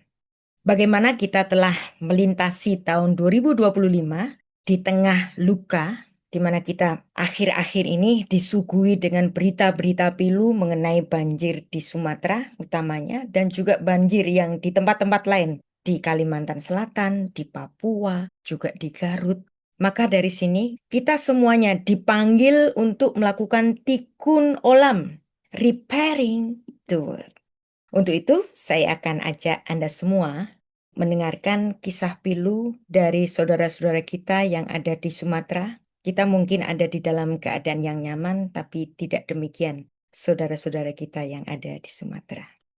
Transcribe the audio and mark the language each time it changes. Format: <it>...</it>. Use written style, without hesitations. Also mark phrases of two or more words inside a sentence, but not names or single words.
<id>Bagaimana kita telah melintasi tahun 2025 di tengah luka, di mana kita akhir-akhir ini disuguhi dengan berita-berita pilu mengenai banjir di Sumatera utamanya, dan juga banjir yang di tempat-tempat lain, di Kalimantan Selatan, di Papua, juga di Garut. Maka dari sini kita semuanya dipanggil untuk melakukan</id> <he>תיקון עולם,</he> <en>repairing the world.</en> <id>Untuk itu, saya akan ajak Anda semua mendengarkan kisah pilu dari saudara-saudara kita yang ada di Sumatera. Kita mungkin ada di dalam keadaan yang nyaman, tapi tidak demikian saudara-saudara kita yang ada di Sumatera.</id>